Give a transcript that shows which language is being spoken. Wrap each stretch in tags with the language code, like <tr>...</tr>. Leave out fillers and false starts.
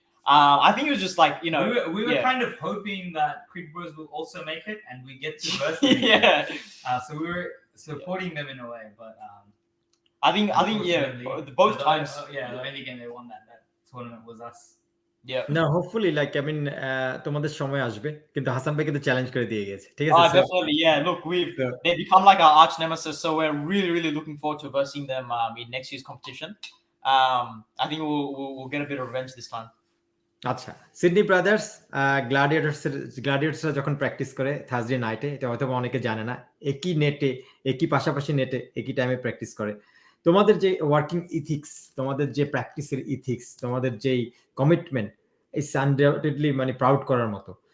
<en>I think it was just like, you know, we were yeah. kind of hoping that Cricket Bros will also make it and we get to verse them. Yeah. So we were supporting them in a way, but I think yeah, unfortunately, both times. the only game they won that tournament was us. Yeah.</en> <bn>না</bn> <en>hopefully like I mean</en> <bn>তোমাদের সময় আসবে, কিন্তু হাসান ভাই কিন্তু challenge করে দিয়ে গেছে, ঠিক আছে?</bn> <en>Definitely, yeah. Look, they become like our arch nemesis, so we're really looking forward to versing them in next year's competition. I think we'll get a bit of revenge this time.</en> <bn>আচ্ছা, Sydney brothers গ্ল্যাডিয়েটরসরা যখন practice করে Thursday নাইটে, এটা হয়তো অনেকে জানে না, একই নেটে, একই পাশাপাশি নেটে, একই টাইমে প্র্যাকটিস করে। তোমাদের যে ওয়ার্কিং ইথিক্স, তোমাদের যে প্র্যাকটিসের ইথিক্স, তোমাদের যেই কমিটমেন্ট,</bn> <en>it's undoubtedly</en> <bn>মানে প্রাউড করার মতো।</bn>